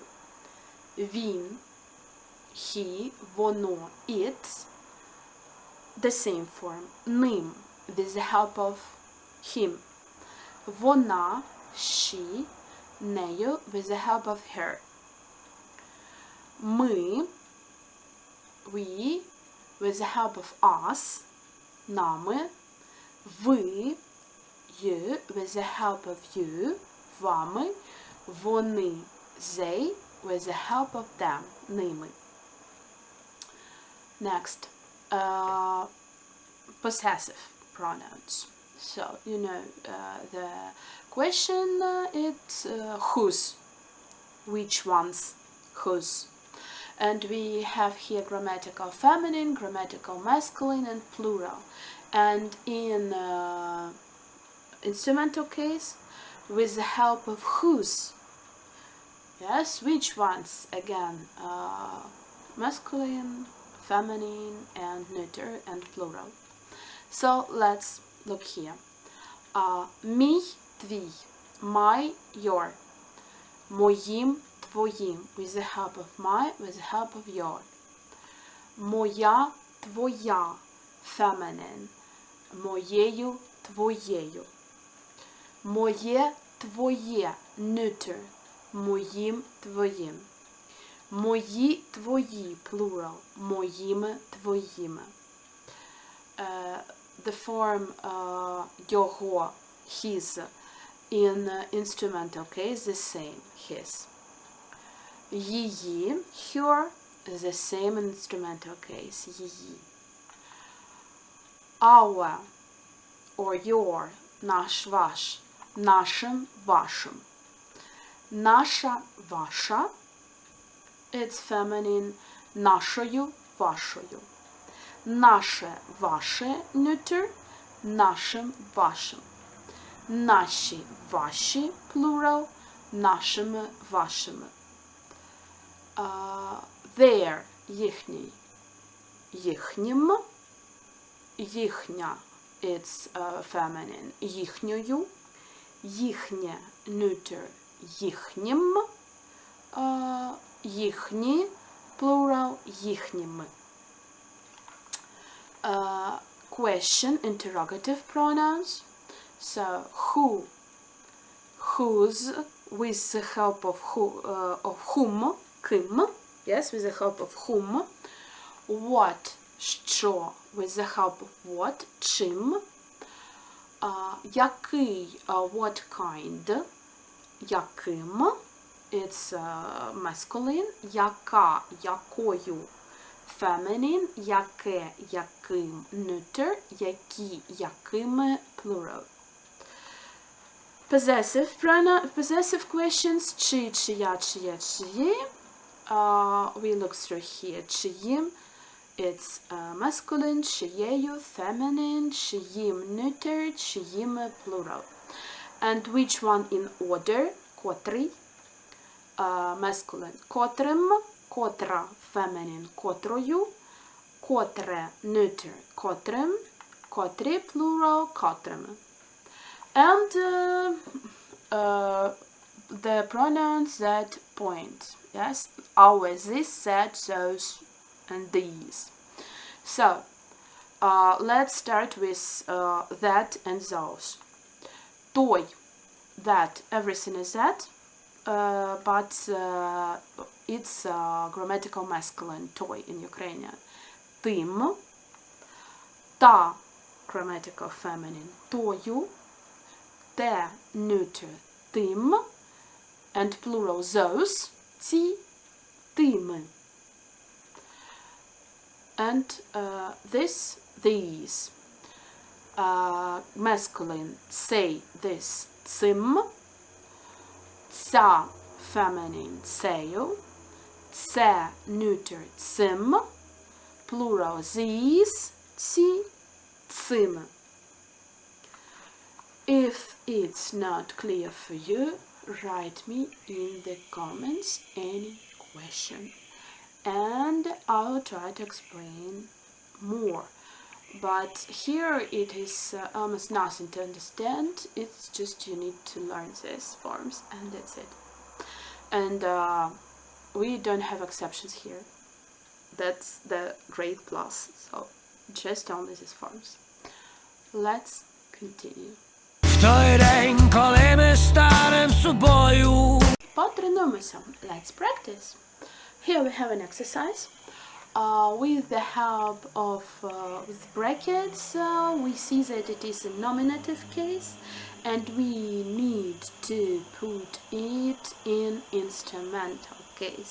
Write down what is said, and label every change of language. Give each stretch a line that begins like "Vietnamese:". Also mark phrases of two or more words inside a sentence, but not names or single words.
English: Він, he, воно, it, the same form. Ним, with the help of him. Вона, she, нею, with the help of her. Ми, we, with the help of us,
Ukrainian: нами. Ви,
English: you, with the help of you,
Ukrainian: вами. Вони,
English: they, with the help of them, ними. Next, possessive pronouns. So, you know, the question it's whose, which ones, whose. And we have here grammatical feminine, grammatical masculine, and plural. And in instrumental case, with the help of whose. Yes, which ones? Again, masculine, feminine, and neuter, and plural. So let's look here.
Ukrainian: Мій, твій,
English: my, your,
Ukrainian: моїм, твоїм,
English: with the help of my, with the help of your.
Ukrainian: Моя, твоя, feminine, моєю, твоєю. Моє, твоє, neuter, моїм, твоїм. Мої, твої, plural, моїми, твоїми.
English: The form його, his, in instrumental case, the same, his. Її, her, the same in instrumental case, її. Our, or your,
Ukrainian: наш, ваш, нашим, вашим. Наша, ваша,
English: it's feminine,
Ukrainian: нашою, вашою. Наше, ваше, neuter, нашим, вашим. Наші, ваші, plural, нашими, вашими. Their, їхній, їхнім. Їхня,
English: it's feminine,
Ukrainian: їхньою. Їхнє, neuter, їхнім. Їхні, plural, їхніми.
English: Question, interrogative pronouns. So, who, whose, with the help of whom, ким, yes, with the help of whom. What, що, with the help of what,
Ukrainian: чим. Який,
English: what kind, яким, it's masculine.
Ukrainian: Яка, якою, feminine. Яке, яким, neuter. Які, якими,
English: plural. Possessive questions.
Ukrainian: Чи, чия, чиє, чиї.
English: We look through here. Чиїм, It's masculine, шиєю, feminine, шиїм neuter, шиїми plural. And which one in order?
Ukrainian: Котрий, masculine, котрим, котра, feminine, котрою, котре, neuter, котрим, котрі, plural, котрими.
English: And the pronouns that point, yes, always this, that, those, and these. So, let's start with that and those. Той, that, everything is that, but it's grammatical masculine, той in Ukrainian.
Ukrainian: Тим, та,
English: grammatical feminine,
Ukrainian: тою, те, neuter, тим,
English: and plural those,
Ukrainian: ці, тими.
English: And this, these. Masculine, say, this,
Ukrainian: цим. Ця, feminine, цею. Це, neuter, цим.
English: Plural, these,
Ukrainian: ці, цими.
English: If it's not clear for you, write me in the comments any question, and I'll try to explain more. But here it is almost nothing to understand. It's just you need to learn these forms, and that's it. And we don't have exceptions here. That's the great plus. So just only these forms. Let's continue.
Ukrainian: В той день, коли ми станем собою. Потренуємося.
English: Let's practice. Here we have an exercise. With the help of with brackets, we see that it is a nominative case, and we need to put it in instrumental case.